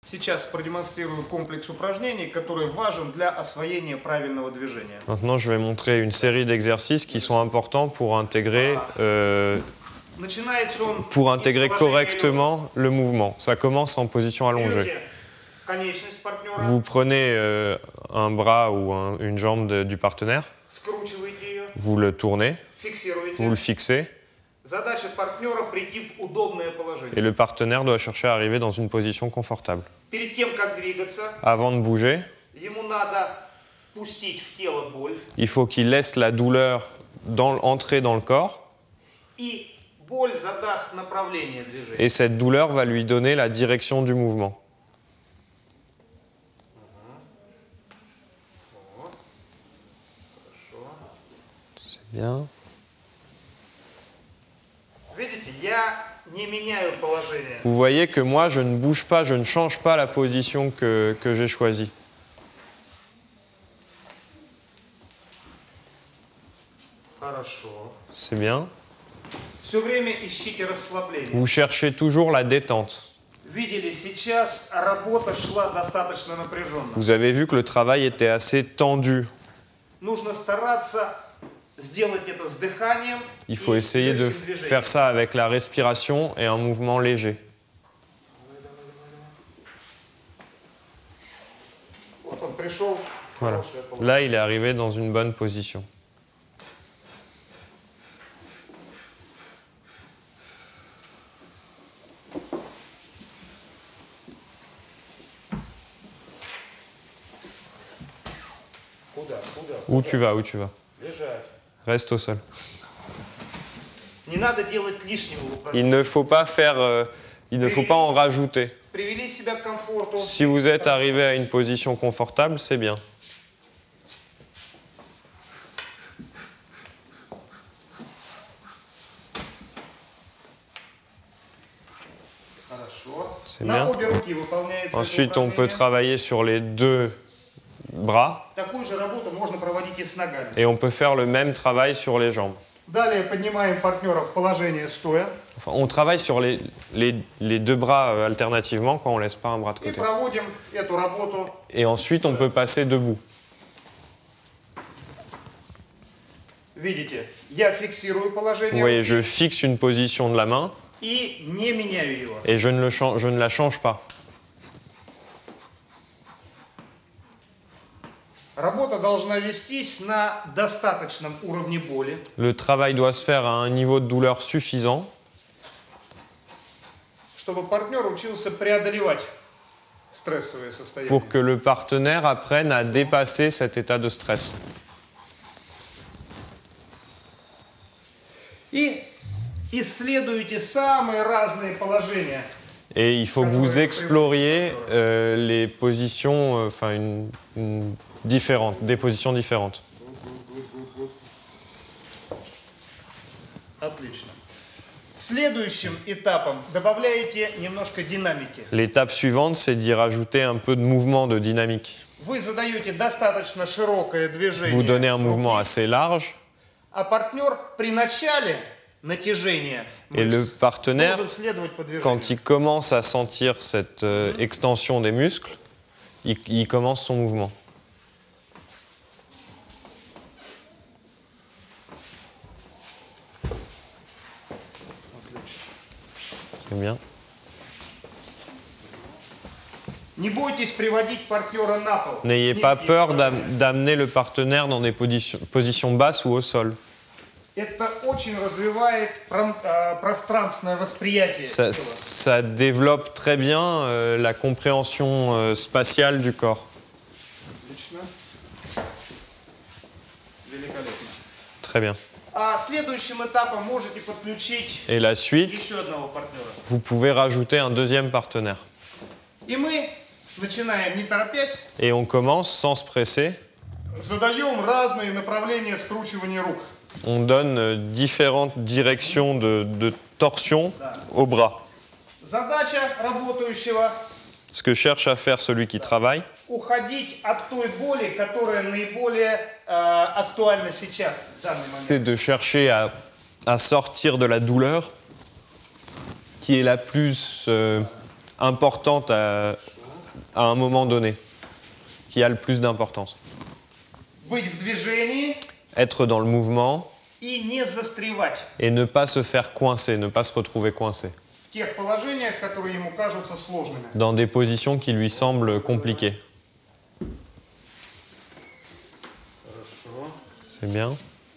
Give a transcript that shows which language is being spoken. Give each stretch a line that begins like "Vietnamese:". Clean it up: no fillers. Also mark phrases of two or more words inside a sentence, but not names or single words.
Russian: Сейчас продемонстрирую комплекс упражнений, который важен для освоения правильного движения.
French: Maintenant, je vais montrer une série d'exercices qui sont importants pour intégrer
Russian: Начинается он из положения
French: correctement le mouvement. Ça commence en position
Russian: лежа.
French: allongée.
Russian: Берете конечность партнера,
French: Vous prenez un bras ou une jambe du partenaire,
Russian: скручиваете ее,
French: vous le tournez,
Russian: фиксируете.
French: vous le fixez,
Russian: Задача партнера прийти в удобное
French: et
Russian: положение.
French: le partenaire doit chercher à arriver dans une position confortable.
Russian: Перед тем, как двигаться,
French: Avant de bouger,
Russian: ему надо впустить в тело боль
French: il faut qu'il laisse la douleur entrer dans le corps,
Russian: и боль задаст направление движения.
French: et cette douleur va lui donner la direction du mouvement. C'est bien.
Russian: Видите, я не меняю положение.
French: Vous voyez que moi, je ne bouge pas, je ne change pas la position que j'ai choisie.
Russian: Хорошо.
French: C'est bien.
Russian: Все время ищите расслабление.
French: Vous cherchez toujours la détente.
Russian: Видели, сейчас работа шла достаточно напряженно.
French: Vous avez vu que le travail était assez tendu.
Russian: Нужно стараться сделать это с дыханием.
French: Il faut essayer de faire ça avec la respiration et un mouvement léger.
Russian: Вот он пришел.
French: Voilà. Là, il est arrivé dans une bonne position. Où tu vas, où tu vas?
Russian: Лежать.
French: Reste au sol.
Russian: Не надо делать лишнего в упражнении.
French: Il ne faut pas faire, il ne faut pas en rajouter.
Russian: Привели себя к комфорту.
French: Si vous êtes arrivé à une position confortable, c'est bien.
Russian: Хорошо.
French: C'est
Russian: На
French: bien.
Russian: обе руки выполняется
French: Ensuite,
Russian: это
French: on peut
Russian: упражнение.
French: travailler sur les deux bras
Russian: Такую же работу можно проводить и с ногами.
French: et on peut faire le même travail sur les jambes.
Russian: Далее поднимаем партнера в положение стоя
French: Enfin, on travaille sur les deux bras alternativement quand on ne laisse pas un bras de
Russian: и
French: côté.
Russian: проводим эту работу.
French: Et ensuite, on peut passer debout.
Russian: Видите, я фиксирую
French: Vous
Russian: положение
French: voyez,
Russian: руки
French: je fixe une position de la main
Russian: и не меняю его.
French: et je ne la change pas.
Russian: Работа должна вестись на достаточном уровне боли,
French: Le travail doit se faire à un niveau de douleur suffisant
Russian: чтобы партнер учился преодолевать стрессовые состояния.
French: pour que le partenaire apprenne à dépasser cet état de stress.
Russian: И исследуйте самые разные положения.
French: Et il faut que vous exploriez les positions, différentes, des positions différentes.
Russian: Отлично. Следующим этапом добавляете немножко динамики.
French: L'étape suivante, c'est d'y rajouter un peu de mouvement, de dynamique.
Russian: Вы задаете достаточно широкое движение
French: Vous donnez un mouvement
Russian: руки,
French: assez large
Russian: а партнер при начале натяжения
French: et le
Russian: мышц
French: partenaire,
Russian: должен следовать по движению.
French: quand il commence à sentir cette extension des muscles, il commence son mouvement. Très bien.
Russian: Не бойтесь приводить партнера на пол.
French: N'ayez pas
Russian: Низкие
French: peur
Russian: положения.
French: d'amener le partenaire dans des positions basses ou au sol.
Russian: Это очень развивает пространственное восприятие
French: Ça,
Russian: тела.
French: ça développe très bien la compréhension spatiale du corps.
Russian: Отлично. Великолепно.
French: Très bien.
Russian: А следующим этапом можете подключить
French: Et la suite,
Russian: еще одного партнера.
French: vous pouvez rajouter un deuxième partenaire.
Russian: И мы начинаем, не торопясь,
French: Et on commence sans se presser.
Russian: задаем разные направления скручивания рук.
French: On donne différentes directions de torsion au bras.
Russian: Задача работающего
French: Ce que cherche à faire celui qui travaille,
Russian: уходить от той боли, которая наиболее актуальна сейчас, в данный момент.
French: c'est de chercher à sortir de la douleur qui est la plus importante à un moment donné qui a le plus d'importance.
Russian: Быть в движении
French: Être dans le mouvement
Russian: и не застревать
French: et ne pas se faire coincer, ne pas se retrouver coincé
Russian: в тех положениях, которые ему кажутся сложными.
French: dans des positions qui lui semblent compliquées. C'est bien.